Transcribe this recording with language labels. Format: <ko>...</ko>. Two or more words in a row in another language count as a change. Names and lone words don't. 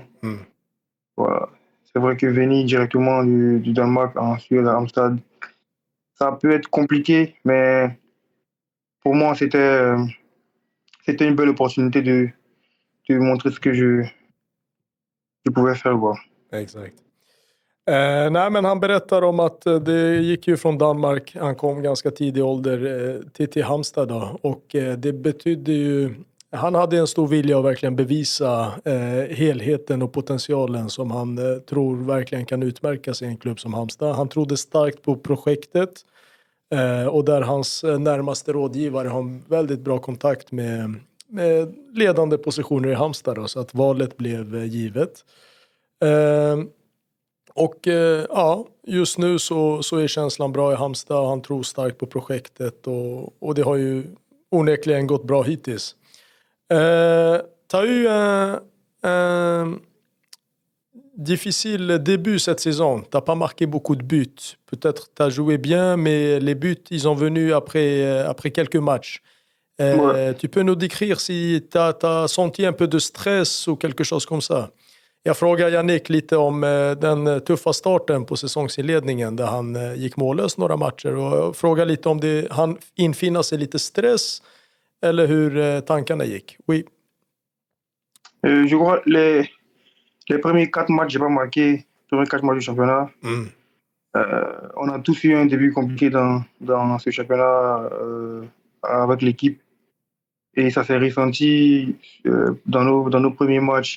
<fr>Voilà. C'est vrai que venir directement du Danemark en Suède à Amsterdam, ça peut être compliqué, mais pour moi, c'était une belle opportunité de montrer ce que je pouvais faire. Quoi.</fr> <sv>Exakt. Nej, men han berättar om att det gick ju från Danmark, han kom ganska tidig ålder till Halmstad då, och det betydde ju, han hade en stor vilja att verkligen bevisa helheten och potentialen som han tror verkligen kan utmärka sig i en klubb som Halmstad. Han trodde starkt på projektet och där hans närmaste rådgivare har en väldigt bra kontakt med ledande positioner i Halmstad då, så att valet blev givet. Och just nu så är känslan bra i Halmstad. Han tror starkt på projektet och det har ju onekligen gått bra hittills.</sv> <fr>T'as eu un difficile début cette saison. T'as pas marqué beaucoup de buts. Peut-être t'as joué bien, mais les buts, ils ont venu après quelques matchs. Tu peux nous décrire si t'as senti un peu de stress ou quelque chose comme ça?</fr> <sv>Jag frågar Yannick lite om den tuffa starten på säsongsinledningen där han gick mållös några matcher, och frågar lite om det han infinner sig lite stress eller hur tankarna gick.</sv> <fr>Oui. Je crois les premiers 4 matchs, j'ai pas marqué. Les premiers 4 matchs du championnat. On a tous eu un début compliqué dans ce championnat avec l'équipe. Et ça s'est ressenti dans nos premiers matchs.</fr>